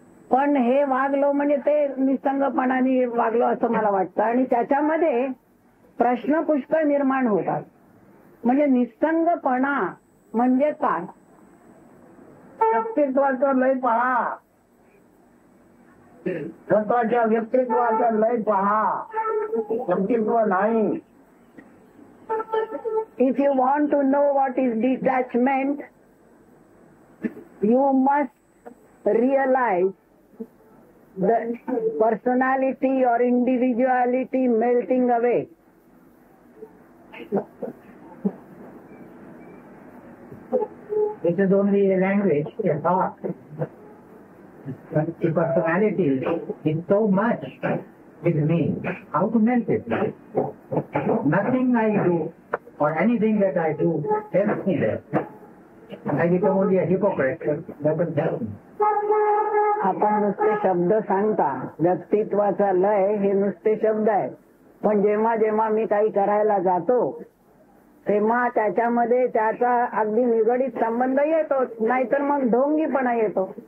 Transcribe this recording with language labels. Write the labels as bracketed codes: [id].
[mr] पण हे वागलो म्हणजे ते निसंगपणाने वागलो असं मला वाटतं आणि त्याच्यामध्ये प्रश्न पुष्कळ निर्माण होतात. म्हणजे निसंगपणा म्हणजे काय? व्यक्तित्वाचा लय पहा, स्वतःच्या व्यक्तित्वाचा लय पहा, व्यक्तित्व नाही. [en] If you want to know what is detachment, you must realize the personality or individuality melting away. This is only a language, a thought. But the personality is so much with me. How to melt it? Nothing I do or anything that I do helps me there. I become only a hypocrite. That doesn't help me. [mr] आपण नुसते शब्द सांगता, व्यक्तित्वाचा लय हे नुसते शब्द आहेत. पण जेव्हा जेव्हा मी काही करायला जातो तेव्हा त्याच्यामध्ये त्याचा अगदी निगडीत संबंध येतो, नाहीतर मग ढोंगीपणा येतो.